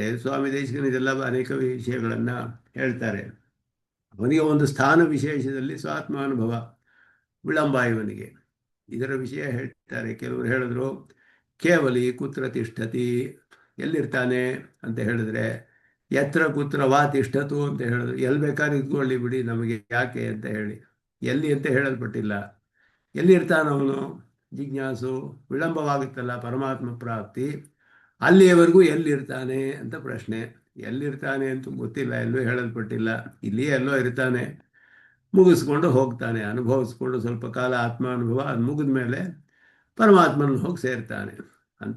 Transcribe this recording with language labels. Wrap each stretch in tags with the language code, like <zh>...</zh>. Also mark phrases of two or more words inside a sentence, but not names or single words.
<kn>ಸ್ವಾಮಿ ದೇಶಿಕನ ಇದೆಲ್ಲ ಅನೇಕ ವಿಷಯಗಳನ್ನು ಹೇಳ್ತಾರೆ. ಅವನಿಗೆ ಒಂದು ಸ್ಥಾನ ವಿಶೇಷದಲ್ಲಿ ಸ್ವಾತ್ಮಾನುಭವ ವಿಳಂಬ ಇವನಿಗೆ. ಇದರ ವಿಷಯ ಹೇಳ್ತಾರೆ. ಕೆಲವರು ಹೇಳಿದ್ರು,</kn> <sa>ಕೇವಲಿ ಕುತ್ರ ತಿಷ್ಠತಿ,</sa> <kn>ಎಲ್ಲಿರ್ತಾನೆ ಅಂತ ಹೇಳಿದ್ರೆ,</kn> <sa>ಯತ್ರ ಕುತ್ರ ವಾ ತಿಷ್ಠತು</sa> <kn>ಅಂತ ಹೇಳಿದ್ರು. ಎಲ್ಲಿ ಬೇಕಾದ್ರೆ ಇದ್ಕೊಳ್ಳಿ ಬಿಡಿ, ನಮಗೆ ಯಾಕೆ ಅಂತ ಹೇಳಿ. ಎಲ್ಲಿ ಅಂತ ಹೇಳಲ್ಪಟ್ಟಿಲ್ಲ. ಎಲ್ಲಿರ್ತಾನವನು ಜಿಜ್ಞಾಸು, ವಿಳಂಬವಾಗುತ್ತಲ್ಲ ಪರಮಾತ್ಮ ಪ್ರಾಪ್ತಿ, ಅಲ್ಲಿಯವರೆಗೂ ಎಲ್ಲಿರ್ತಾನೆ ಅಂತ ಪ್ರಶ್ನೆ. ಎಲ್ಲಿರ್ತಾನೆ ಅಂತ ಗೊತ್ತಿಲ್ಲ, ಎಲ್ಲೂ ಹೇಳಲ್ಪಟ್ಟಿಲ್ಲ. ಇಲ್ಲಿಯೇ ಎಲ್ಲೋ ಇರ್ತಾನೆ, ಮುಗಿಸ್ಕೊಂಡು ಹೋಗ್ತಾನೆ, ಅನುಭವಿಸ್ಕೊಂಡು ಸ್ವಲ್ಪ ಕಾಲ ಆತ್ಮಾನುಭವ, ಅದು ಮುಗಿದ ಮೇಲೆ ಪರಮಾತ್ಮನ ಹೋಗಿ ಸೇರ್ತಾನೆ ಅಂತ.</kn>